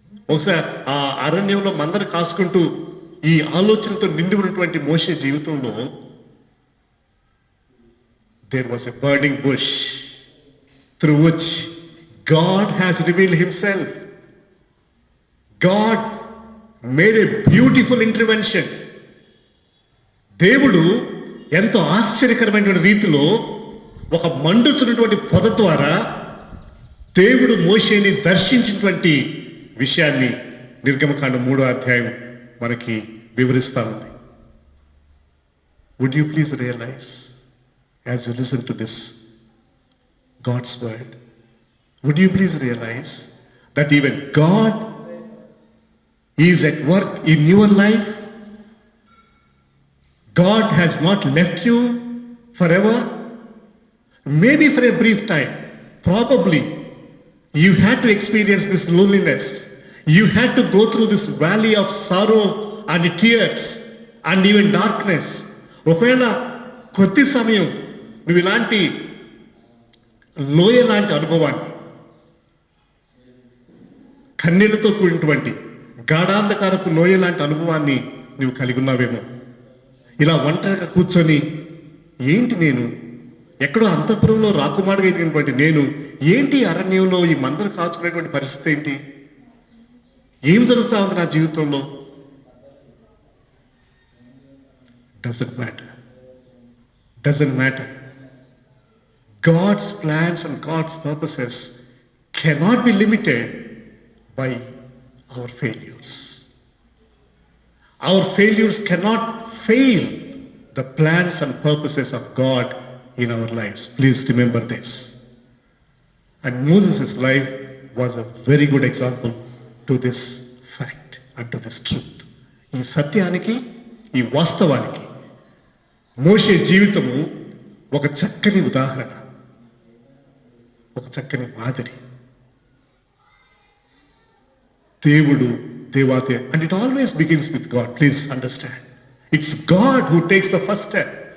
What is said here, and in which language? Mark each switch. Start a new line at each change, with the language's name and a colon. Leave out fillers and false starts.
Telugu: ఒకసారి ఆ అరణ్యంలో మందరు కాసుకుంటూ ఈ ఆలోచనతో నిండి ఉన్నటువంటి మోషే జీవితంలో
English: there was a burning bush through which God has revealed himself. God made a beautiful intervention.
Telugu: దేవుడు ఎంతో ఆశ్చర్యకరమైనటువంటి రీతిలో ఒక మండుచున్నటువంటి పొద ద్వారా దేవుడు మోషేని దర్శించినటువంటి విషయాన్ని నిర్గమకాండం 3వ అధ్యాయం మనకి వివరిస్తా ఉంది.
English: Would you please realize as you listen to this God's word, would you please realize that even God is at work in your life? God has not left you forever. Maybe for a brief time, probably you had to experience this loneliness, you had to go through this valley of sorrow and tears and even darkness.
Telugu: ఒకవేళ కొద్ది సమయం నువ్వు ఇలాంటి లోయ లాంటి అనుభవాన్ని, కన్నీళ్లతో కూడినటువంటి గాఢాంధకారపు లోయ లాంటి అనుభవాన్ని నువ్వు కలిగి ఉన్నావేమో. ఇలా ఒంటరిగా కూర్చొని, ఏంటి నేను ఎక్కడో అంతఃపురంలో రాకుమారుగా ఎదిగినటువంటి నేను ఏంటి అరణ్యంలో ఈ మందరు కాచుకునేటువంటి పరిస్థితి ఏంటి, ఏం జరుగుతా ఉంది నా జీవితంలో?
English: Doesn't matter. God's plans and God's purposes cannot be limited by our failures. Our failures cannot fail the plans and purposes of God in our lives. Please remember this. And Moses' life was a very good example to this fact and to this truth.
Telugu: ఈ సత్యానికి, ఈ వాస్తవానికి మోషే జీవితము ఒక చక్కని ఉదాహరణ, ఒక చక్కని మాదిరి. దేవుడు దేవాతే,
English: and it always begins with God. Please understand, it's God who takes the first step.